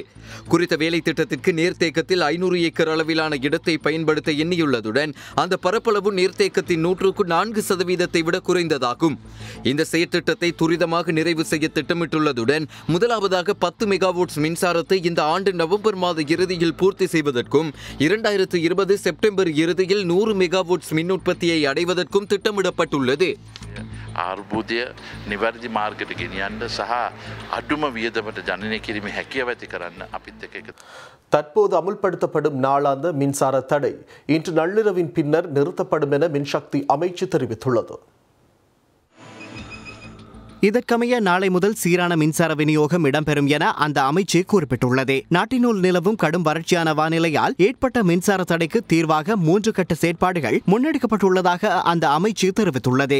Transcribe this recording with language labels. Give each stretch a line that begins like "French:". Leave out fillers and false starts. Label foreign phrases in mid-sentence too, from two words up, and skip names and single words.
Tamil: குறித்த வேலை திட்டத்திற்கு நீர்த்தேக்கத்தில் 500 ஏக்கர் அளவிலான இடத்தை பயன்படுத்த எண்ணியுள்ளதுடன் அந்த பரப்பளவு நீர்த்தேக்கத்தின் 104% விட குறைந்ததாகும். இந்த செயற்திட்டத்தை துரிதமாக நிறைவு செய்ய திட்டமிட்டுள்ளதுடன் முதலாவதாக 10 மெகாவாட்ஸ் மின்சாரத்தை இந்த ஆண்டு நவம்பர் மாத இறுதியில் பூர்த்தி செய்வதற்கும் 2020 செப்டம்பர் இறுதியில் 100 மெகாவாட்ஸ் மின் உற்பத்தியை அடைவதற்கும் திட்டமிடப்பட்டுள்ளது.
Sinhala: ආර්බුදය නිවැරදි මාර්ගයට ගෙනියන්න සහ අඩුම වියදමට ජනනය කිරීමේ හැකියාව ඇති කරන්න අපිත් එක්ක
Tamil: தற்போது அமுல்படுத்தப்படும் நாளாந்த மின்சார தடை இன்று நள்ளிரவின் பின்னர் நிறுத்தப்படும் என மின்சக்தி அமைச்சு தெரிவித்துள்ளது. இதற்கமைய நாளை முதல் சீரான மின்சார விநியோகம் இடம்பெறும் என அந்த அமைச்சு குறிப்பிட்டுள்ளது. நாட்டினுள் நிலவும் கடும் வறட்சியான வானிலையால் ஏற்பட்ட மின்சார தடைக்கு தீர்வாக 3 கட்ட செயற்பாடுகள் முன்னெடுக்கப்பட்டுள்ளதாக அந்த அமைச்சு தெரிவித்துள்ளது.